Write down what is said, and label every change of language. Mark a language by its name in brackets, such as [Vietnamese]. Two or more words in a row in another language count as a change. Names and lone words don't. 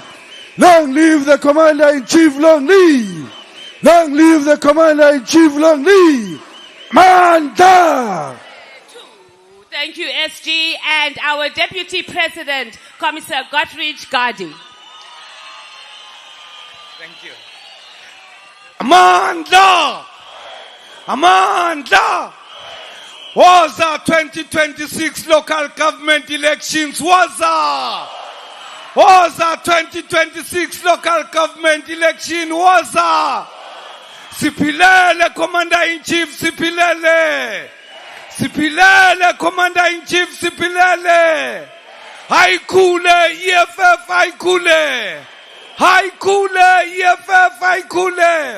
[English] Long live the Commander-in-Chief, long live! Long live the Commander-in-Chief, long live! Amanda! Thank you, SG, and our Deputy President, Commissar Gottfried Gardi. Thank you. Amanda! Amanda! Waza 2026 local government elections. Waza! Waza 2026 local government election. Waza! Sipilele, Commander-in-Chief, Sipilele! Sipilele, Commander-in-Chief, Sipilele! Haikule, EFF, Haikule! Haikule, EFF, Haikule!